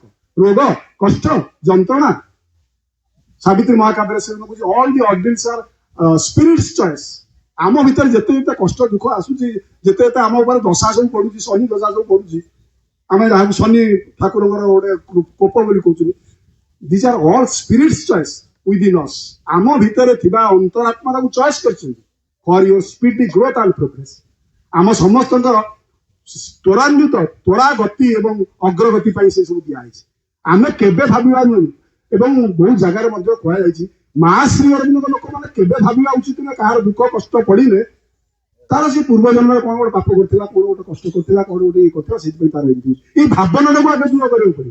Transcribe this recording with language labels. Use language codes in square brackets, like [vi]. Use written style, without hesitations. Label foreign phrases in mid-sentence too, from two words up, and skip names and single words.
[or] ରୋଗ କଷ୍ଟ ଯନ୍ତ୍ରଣା, ସାବିତ୍ରୀ ମହାକାବ୍ୟରେ ସେ କହୁଛି [en] all the ordeals are spirit's choice. [or] ଆମ ଭିତରେ ଯେତେ ଯେତେ କଷ୍ଟ ଦୁଃଖ ଆସୁଛି, ଯେତେ ଯେତେ ଆମ ଉପରେ ଦଶା ସବୁ ପଡୁଛି, ଶନି ଦଶା ସବୁ ପଡୁଛି, ଆମେ ଯାହାକୁ ଶନି ଠାକୁରଙ୍କର ଗୋଟେ କୋପ ବୋଲି କହୁଛନ୍ତି, [en] these are all spirits choice within us। [or] ଆମ ଭିତରେ ଥିବା ଅନ୍ତରାତ୍ମା ତାକୁ ଚଏସ୍ କରିଛନ୍ତି [en] for your speedy growth and progress। [or] ଆମ ସମସ୍ତଙ୍କର ତ୍ୱରାନ୍ୱିତ ତ୍ୱରାଗତି ଏବଂ ଅଗ୍ରଗତି ପାଇଁ ସେ ସବୁ ଦିଆହେଇଛି। ଆମେ କେବେ ଭାବିବା ନୁହେଁ, ଏବଂ ବହୁ ଜାଗାରେ ମଧ୍ୟ କୁହାଯାଇଛି ମା ଶ୍ରୀ ଅରବିନ୍ଦଙ୍କ ଲୋକମାନେ କେବେ ଭାବିବା ଉଚିତ ନୁହେଁ କାହାର ଦୁଃଖ କଷ୍ଟ ପଡିଲେ ତାର ସେ ପୂର୍ବ ଜନ୍ମରେ କଣ ଗୋଟେ ପାପ କରିଥିଲା, କଣ ଗୋଟେ କଷ୍ଟ କରିଥିଲା, କଣ ଗୋଟେ ଇଏ କରିଥିଲା, ସେଇଥିପାଇଁ ତାର ଏମିତି ଏଇ ଭାବନାଟାକୁ ଆଗେ ଦୂର କରିବାକୁ ପଡିବ।